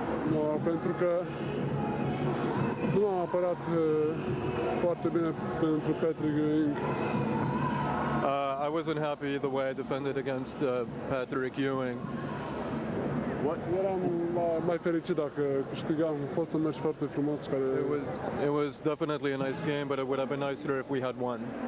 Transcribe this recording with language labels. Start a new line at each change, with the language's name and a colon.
Romanian: Nu, pentru că nu am apărat foarte bine pentru Patrick Ewing.
English: I wasn't happy the way I defended against Patrick Ewing.
Romanian: Eram mai fericit dacă câștigam. A fost un meci foarte frumos care...
English: It was definitely a nice game, but it would have been nicer if we had won.